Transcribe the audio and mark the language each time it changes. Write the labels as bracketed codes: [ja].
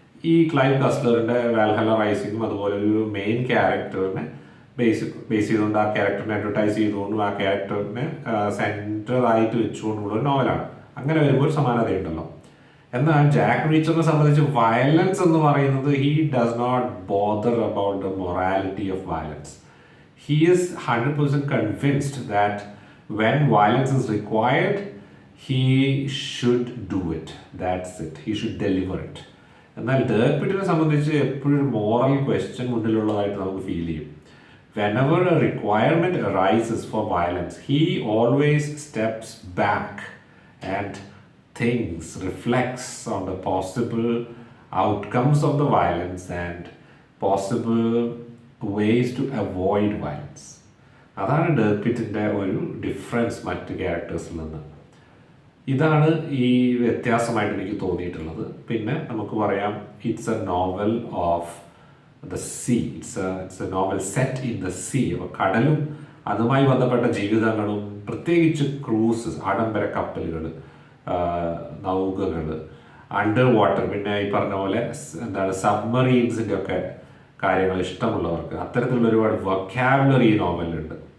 [ml] ഈ ക്ലൈവ് കസ്ലറിൻ്റെ വാൽഹല്ല റൈസിങ്ങും അതുപോലെ ഒരു മെയിൻ ക്യാരക്ടറിനെ ബേസ് ചെയ്തുകൊണ്ട്, ആ ക്യാരക്ടറിനെ അഡ്വർടൈസ് ചെയ്തുകൊണ്ടും ആ ക്യാരക്ടറിനെ സെൻറ്ററായിട്ട് വെച്ചുകൊണ്ടുള്ള ഒരു നോവലാണ്. അങ്ങനെ വരുമ്പോൾ സമാനതയുണ്ടല്ലോ. എന്നാൽ ജാക്ക് റീച്ചറിനെ സംബന്ധിച്ച് വയലൻസ് എന്ന് പറയുന്നത്, [en] He does not bother about the morality of violence. He is 100% convinced that when violence is required, he should do it. That's it. He should deliver it. [ml] എന്നാൽ ഡേർക്ക് പിറ്റിനെ സംബന്ധിച്ച് എപ്പോഴും ഒരു മോറൽ ക്വസ്റ്റ്യൻ മുന്നിലുള്ളതായിട്ട് നമുക്ക് feel ചെയ്യും. [en] Whenever a requirement arises for violence, he always steps back and thinks, reflects on the possible outcomes of the violence and possible ways to avoid violence. [ml] അതാണ് ഡേർക്ക് പിറ്റിൻ്റെ ഒരു difference മറ്റ് ക്യാരക്ടേഴ്സിൽ നിന്ന്. ഇതാണ് ഈ വ്യത്യാസമായിട്ട് എനിക്ക് തോന്നിയിട്ടുള്ളത്. പിന്നെ നമുക്ക് പറയാം, [en] It's a novel of the sea. It's a novel set in the sea. [ml] അപ്പോൾ കടലും അതുമായി ബന്ധപ്പെട്ട ജീവിതങ്ങളും, പ്രത്യേകിച്ച് ക്രൂസസ്, ആഡംബര കപ്പലുകൾ, നൗകകൾ, അണ്ടർ വാട്ടർ, പിന്നെ ഈ പറഞ്ഞ പോലെ എന്താണ് സബ്മറീൻസിൻ്റെ ഒക്കെ കാര്യങ്ങൾ ഇഷ്ടമുള്ളവർക്ക് അത്തരത്തിലുള്ള ഒരുപാട് വൊക്കാബുലറി ഈ നോവലിലുണ്ട്.